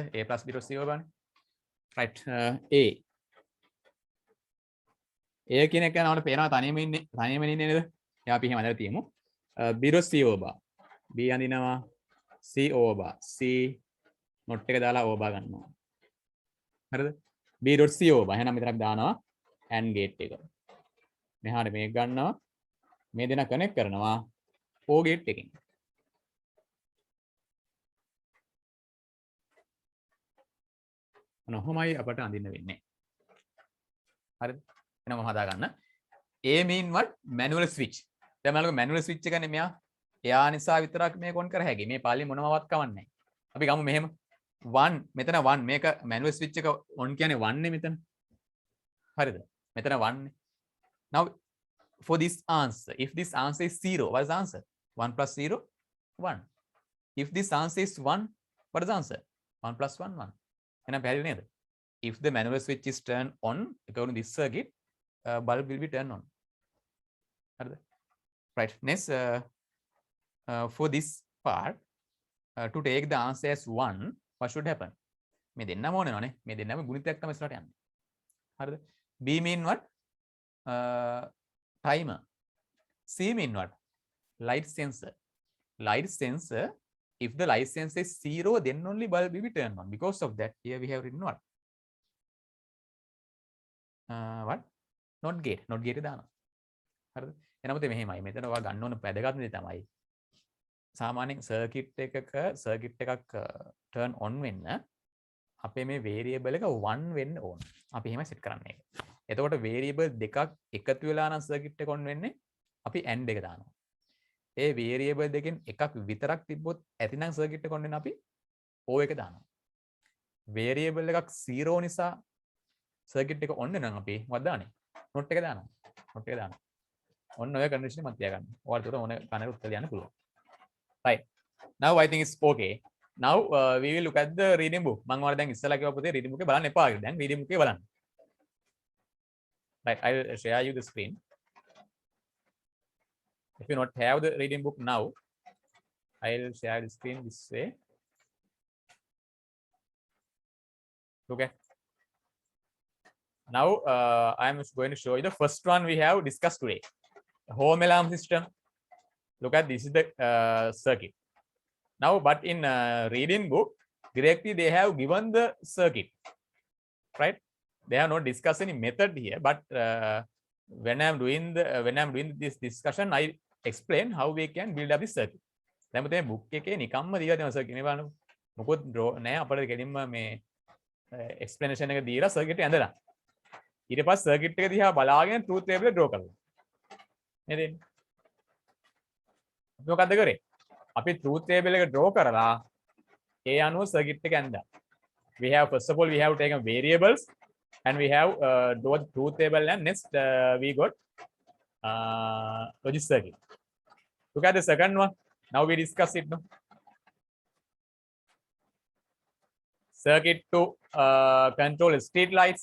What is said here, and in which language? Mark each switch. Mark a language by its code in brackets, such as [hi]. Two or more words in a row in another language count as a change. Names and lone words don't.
[en] A plus B dot C over bar. right. [si] A කියන එක යනකොට පේනවා තනියම ඉන්නේ නේද? එයා අපි එහෙම අදලා තියමු. [en] B dot C over bar. B අඳිනවා C over bar. [si] C not එක දාලා [en] over bar [si] ගන්නවා. හරිද? [en] B dot C over bar. [si] එහෙනම් මෙතන අපි දානවා [en] AND gate [si] එක. මෙහාට මේක ගන්නවා. මේ දෙන කනෙක්ට් කරනවා [en] O gate [si] එකකින්. මොනවමයි අපට අඳින්න වෙන්නේ. හරිද? එහෙනම් මම හදා ගන්න. [en] A mean what? Manual switch. [si] දැන් මම [en] manual switch [si] එක නේ මෙයා. එයා නිසා විතරක් මේක on කර හැකියි. මේ පාළිය මොනවවත් කවන්නේ නැහැ. අපි ගමු මෙහෙම. 1 මෙතන 1 මේක [en] manual switch [si] එක on කියන්නේ 1 නේ මෙතන. හරිද? මෙතන 1 නේ. [en] Now for this answer, if this answer is 0, what is the answer? 1 plus 0, 1. If this answer is 1, what is the answer? 1 plus 1, 1. [si] එහෙනම් පැහැදිලි නේද? [en] If the manual switch is turned on according to this circuit, bulb will be turned on. [si] හරිද? Right. [en] Next, for this part, to take the answer as 1, what should happen? [si] මේ දෙන්නම ඕනේ නෝනේ. මේ දෙන්නම ගුණිතයක් තමයි ඉස්සරහට යන්නේ. හරිද? [en] B mean what? Timer. C mean what? Light sensor. Light sensor. If the light sensor is 0, then only bulb will be turned on. Because of that, here we have written what? What? Not gate. Not gate දානවා. [si] හරිද? එනමුත් මෙහෙමයි. මෙතන ඔයා ගන්න ඕන වැදගත්ම දේ තමයි සාමාන්‍යයෙන් සර්කිට් එකක් [en] turn on [si] වෙන්න අපේ මේ variable එක 1 වෙන්න ඕන. අපි එහෙම set කරන්නේ ඒක. එතකොට variable දෙකක් එකතු වෙලා නම් සර්කිට් එක on වෙන්නේ අපි AND එක දානවා. ඒ variable දෙකෙන් එකක් විතරක් තිබ්බොත් ඇතිනම් circuit එක ඔන්න අපි O එක දානවා. variable එකක් 0 නිසා circuit එක ඔන්න නම් අපි මොකක්ද දාන්නේ? not එක දානවා. not එක දානවා. ඔන්න ඔය condition එක මත තියාගන්න. ඔයාලට උතර ඕන කනට උත්තර ලියන්න පුළුවන්. [en] right. Now I think it's okay. Now we will look at the reading book. [si] මම ඔයාලට දැන් ඉස්සලා කිව්වා පුතේ [en] reading book [si] එක බලන්න එපා කියලා. දැන් [en] reading book [si] එක බලන්න. [en] Right, I will share you the screen. If you not have the reading book now, I will share the screen this way. Okay. Now I am going to show you the first one we have discussed today. Home alarm system. Look at this is the circuit. Now, but in reading book, directly they have given the circuit, right? They have not discussed any method here, but when I'm doing this discussion, I explain how we can build up this circuit. [si] දැන් පුතේ book එකේ නිකම්ම දීලා තියෙනවා circuit නේ බලන්න. මොකොත් draw නෑ අපිට ගෙලින්ම මේ explanation එක දීලා circuit එක ඇඳලා. ඊට පස්සේ circuit එක දිහා බලාගෙන [en] truth table draw [si] කරලා. නේද? අපි මොකද්ද කරේ? අපි [en] truth table [si] එක draw කරලා ඒ අනුව circuit එක ඇඳලා. [en] We have first of all we have taken variables and we have draw the truth table and next we got logic circuit. Look at the second one. Now we discuss it. No? Circuit to control street lights.